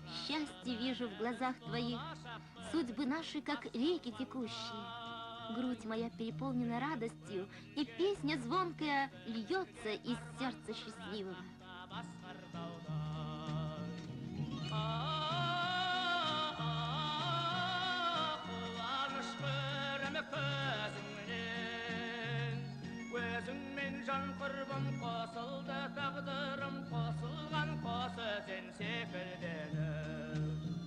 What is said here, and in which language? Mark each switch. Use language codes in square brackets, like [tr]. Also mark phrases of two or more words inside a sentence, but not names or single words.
[ru] счастье вижу в глазах твоих, судьбы наши, как реки текущие. Грудь моя переполнена радостью, и песня звонкая льется из сердца счастливого. [kk] Өзіңмен жан құрбым қосылды, тағдырым қосылған, қосы сен секілденіп.